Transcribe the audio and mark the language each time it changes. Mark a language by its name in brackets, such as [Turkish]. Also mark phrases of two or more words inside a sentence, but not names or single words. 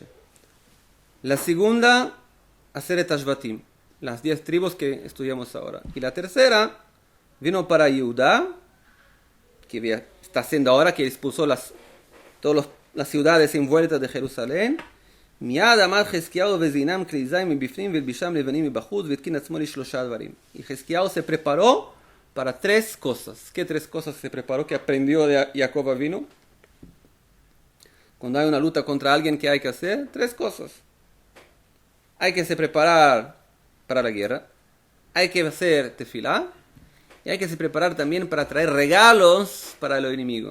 [Spanish] La segunda, [Hebrew] עשרת השבטים, [Spanish] las 10 tribus que estudiamos ahora. Y la tercera vino para Yehuda, que está haciendo ahora, que expulsó todas las ciudades envueltas de Jerusalén, [Hebrew] מיד עמד חזקיהו וזינם כלי זין מבפנים והלבישם לבנים מבחוץ והתקין עצמו לשלושה דברים. [Spanish] Y Xezquiao se preparó para tres cosas. ¿Qué tres cosas se preparó que aprendió de Jacob Avinu? Cuando hay una lucha contra alguien, ¿qué hay que hacer? Tres cosas. Hay que se preparar para la guerra, hay que hacer tefilá y hay que se preparar también para traer regalos para el enemigo.